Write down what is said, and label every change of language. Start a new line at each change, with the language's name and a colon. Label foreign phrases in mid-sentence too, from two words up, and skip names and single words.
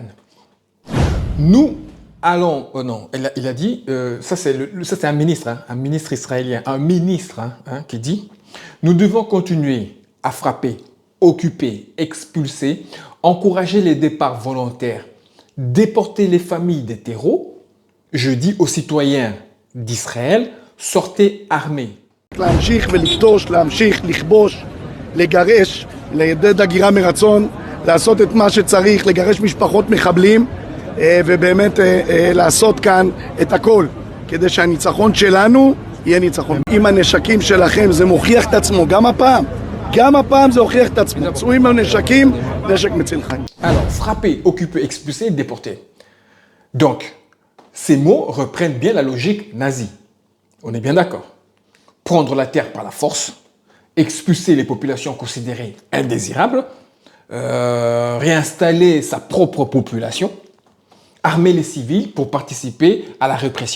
French: Nous allons, oh non, il a dit, ça c'est un ministre israélien, un ministre qui dit, nous devons continuer à frapper, occuper, expulser, encourager les départs volontaires, déporter les familles des terreaux. Je dis aux citoyens d'Israël, sortez armés.
Hebrew: להמשיך ולכתוש, להמשיך לכבוש, לגרש, לעודד הגירה מרצון, לעשות את מה שצריך, לגרש משפחות מחבלים ובאמת לעשות כאן את הכל כדי שהניצחון שלנו יהיה ניצחון. עם הנשקים שלכם זה מוכיח את עצמו, גם הפעם זה הוכיח את עצמו. צאו עם הנשקים, נשק מציל חיים.
French: Alors, frapper, occuper, expulser, déporter. Donc, ces mots reprennent bien la logique nazie. On est bien d'accord. Prendre la terre par la force, expulser les populations considérées indésirables, réinstaller sa propre population, armer les civils pour participer à la répression.